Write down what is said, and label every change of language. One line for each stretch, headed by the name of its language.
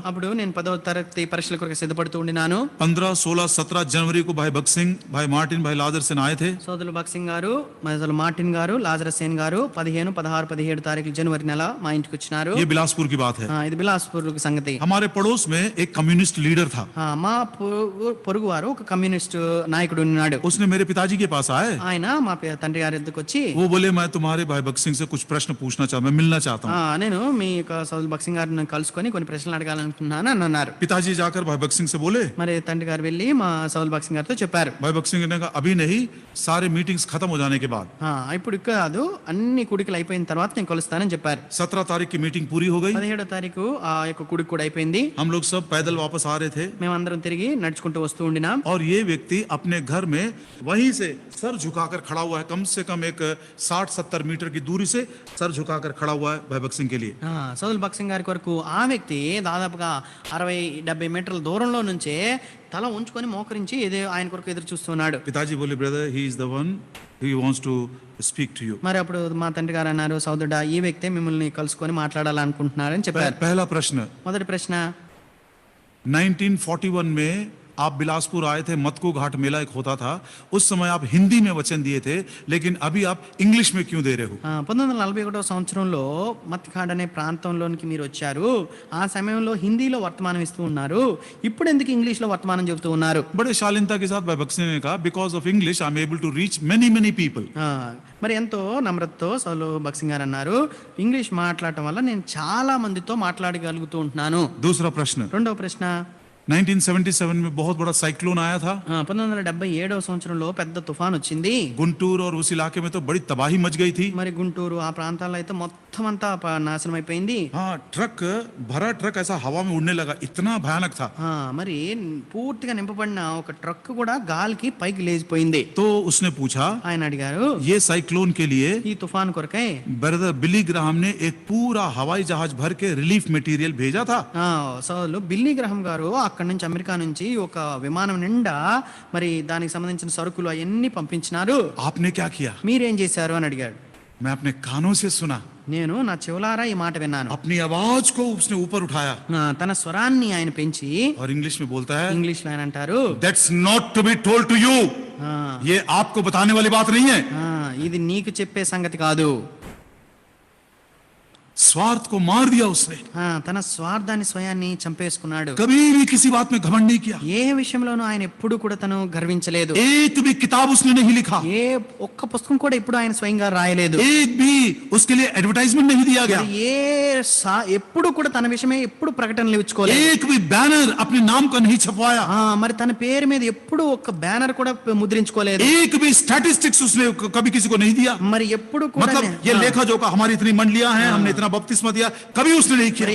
Telugu: అప్పుడు నేను 10వ తరగతి పరీక్షల కొరకు సిద్ధపడుతూ ఉండినాను.
Hindi: 15, 16, 17 जनवरी को भाई भगत सिंह, भाई मार्टिन, भाई लादर सेन आए थे.
Telugu: సోదరులు భక్సింగ్ గారు, సోదరులు మార్టిన్ గారు, లాజరస్ సేన్ గారు 15, 16, 17 తారీఖులు జనవరి నెల మా ఇంటికి వచ్చినారు.
Hindi: ये बिलासपुर की बात है.
Telugu: ఇది బిలాస్పూర్ సంగతి.
Hindi: हमारे पड़ोस में एक कम्युनिस्ट लीडर था.
Telugu: మా పొరుగు వారు ఒక కమ్యూనిస్ట్ నాయకుడు ఉన్నాడు.
Hindi: उसने मेरे पिताजी के पास आए,
Telugu: ఆయన మా తండ్రి గారి ఎద్దుకు వచ్చి,
Hindi: वो बोले मैं तुम्हारे भाई भगत सिंह से कुछ प्रश्न पूछना चाहता, मैं मिलना चाहता हूँ.
Telugu: నేను మీ యొక్క సోదరులు భక్సింగ్ గారిని కలుసుకొని కొన్ని ప్రశ్నలు అడగాలనుకుంటున్నాను అని అన్నారు.
Hindi: पिताजी जाकर भाई भगत सिंह से बोले,
Telugu: మరి తండ్రి గారు వెళ్ళి మా సోదరులు భక్సింగ్ గారితో చెప్పారు.
Hindi: भाई भगत सिंह ने कहा अभी नहीं, सारे मीटिंग्स खत्म हो जाने के बाद.
Telugu: ఇప్పుడు కాదు, అన్ని కుడికలు అయిపోయిన తర్వాత నేను కలుస్తానని చెప్పారు.
Hindi: 17 तारीख की मीटिंग पूरी हो गई.
Telugu: 17వ తారీఖు ఆ యొక్క కుడికి కూడా అయిపోయింది.
Hindi: हम लोग सब पैदल वापस आ रहे थे
Telugu: మేమందరం తిరిగి నడుచుకుంటూ వస్తూ ఉండినాం.
Hindi: और ये व्यक्ति अपने घर में वहीं से सर झुकाकर खड़ा हुआ है, कम से कम एक 60-70 मीटर की दूरी से सर झुकाकर खड़ा हुआ है भाई भगत सिंह के लिए.
Telugu: సోదరులు భక్సింగ్ గారి కొరకు ఆ వ్యక్తి దాదాపుగా 60-70 మీటర్ల దూరంలో నుంచే తల ఉంచుకొని మోకరించి ఆయన కొరకు ఎదురు చూస్తున్నాడు.
Hindi: पिताजी बोले
English: Brother he is the one who wants to speak to you.
Telugu: మరి అప్పుడు మా తండ్రి గారు అన్నారు, సోదరుడా ఈ వ్యక్తే మిమ్మల్ని కలుసుకొని మాట్లాడాలనుకుంటున్నారని చెప్పారు.
Hindi: पहला प्रश्न,
Telugu: మొదటి ప్రశ్న,
Hindi: 1941 में आप बिलासपुर आए थे, मतको घाट मेला एक होता था, उस समय आप हिंदी में वचन दिए थे, लेकिन अभी आप इंग्लिश में क्यों दे रहे हो?
Telugu: 1941వ సంవత్సరంలో మత్కాడ్ అనే ప్రాంతంలోనికి మీరు వచ్చారు. ఆ సమయంలో హిందీలో వర్తమానం ఇస్తూ ఉన్నారు, ఇప్పుడు ఎందుకు ఇంగ్లీష్ లో వర్తమానం చెబుతూ ఉన్నారు?
Hindi: बड़े शालीनता के साथ भाई भगत सिंह ने कहा,
English: Because of English I am able to reach many people.
Telugu: మరి ఎంతో నమ్రతతో సోదరులు భక్సింగ్ గారు అన్నారు, ఇంగ్లీష్ మాట్లాడటం వల్ల నేను చాలా మందితో మాట్లాడగలుగుతూ ఉంటున్నాను.
Hindi: दूसरा प्रश्न,
Telugu: రెండవ ప్రశ్న,
Hindi: 1977 में बहुत बड़ा साइक्लोन आया था.
Telugu: 1977వ సంవత్సరంలో పెద్ద తుఫాన్ వచ్చింది.
Hindi: गुंटूर और उस इलाके में तो बड़ी तबाही मच गई थी.
Telugu: మరి గుంటూరు ఆ ప్రాంతాల్లో అయితే మొత్తం అంతా నాశనం అయిపోయింది.
Hindi: हाँ, ट्रक भरा ट्रक ऐसा हवा में उड़ने लगा, इतना भयानक था.
Telugu: మరి పూర్తిగా నింపబడిన ఒక ట్రక్ కూడా గాలికి పైకి లేచిపోయింది.
Hindi: तो उसने पूछा,
Telugu: ఆయన అడిగారు,
Hindi: ये साइक्लोन के लिए
Telugu: ఈ తుఫాన్ కొరకై
Hindi: ब्रदर बिली ग्राहम ने एक पूरा हवाई जहाज भर के रिलीफ मटेरियल भेजा था.
Telugu: సోదరులు బిల్లీ గ్రహం గారు అక్కడి నుంచి అమెరికా నుంచి ఒక విమానం నిండా మరి దానికి సంబంధించిన సరుకులు అవన్నీ పంపించినారు.
Hindi: आपने क्या किया?
Telugu: మీరేం చేశారు అని అడిగాడు.
Hindi: मैं अपने कानों से सुना,
Telugu: నేను నా చెవులారా ఈ మాట విన్నాను.
Hindi: अपनी आवाज को उसने ऊपर उठाया
Telugu: తన స్వరాన్ని ఆయన పెంచి
Hindi: और इंग्लिश में बोलता है,
Telugu: ఇంగ్లీష్ లో ఆయన అంటారు,
English: That's not to be told to you.
Hindi: ये आपको बताने वाली बात नहीं है.
Telugu: ఇది నీకు చెప్పే సంగతి కాదు.
Hindi: स्वार्थ को मार दिया उसने,
Telugu: తన స్వార్థాన్ని స్వయాన్ని చంపేసుకున్నాడు.
Hindi: कभी भी किसी बात में घमंड नहीं किया.
Telugu: ఏ విషయంలోనూ ఆయన ఎప్పుడు కూడా తను గర్వించలేదు.
Hindi: एक भी किताब उसने नहीं लिखा,
Telugu: ఏ ఒక్క పుస్తకం కూడా ఇప్పుడు ఆయన స్వయంగా రాయలేదు.
Hindi: एक भी उसके लिए एडवर्टाइजमेंट नहीं दिया गया,
Telugu: ఎప్పుడు కూడా తన విషయమే ఎప్పుడు ప్రకటనలు ఇచ్చుకోలేదు.
Hindi: एक भी बैनर अपने नाम का नहीं छपवाया,
Telugu: మరి తన పేరు మీద ఎప్పుడు ఒక్క బ్యానర్ కూడా ముద్రించుకోలేదు.
Hindi: एक भी स्टैटिस्टिक्स उसने कभी किसी को नहीं दिया.
Telugu: మరి ఎప్పుడు కూడా
Hindi: मतलब ये लेखा जोखा, हमारी इतनी मंडलियां हैं, हमने इतना बपतिस्मा दिया, कभी उसने नहीं किया.